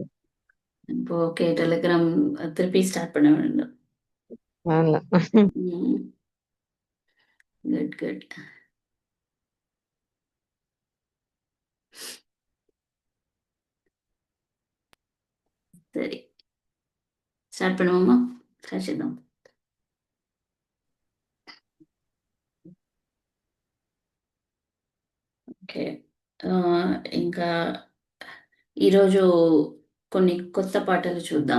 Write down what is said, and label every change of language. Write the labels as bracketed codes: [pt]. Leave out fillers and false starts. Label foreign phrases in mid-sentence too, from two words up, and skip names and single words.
[ta] இப்போ ஓகே, டெலிகிராம் திருப்பி ஸ்டார்ட் பண்ண வேண்டும். [en] Good good. [ta] சரி, స్టార్ట్ பண்ணுவோமா? [te] స్టార్ట్ చేద్దాం. ఓకే, ఇంకా ఈరోజు కొన్ని కొత్త పాటలు చూద్దాం.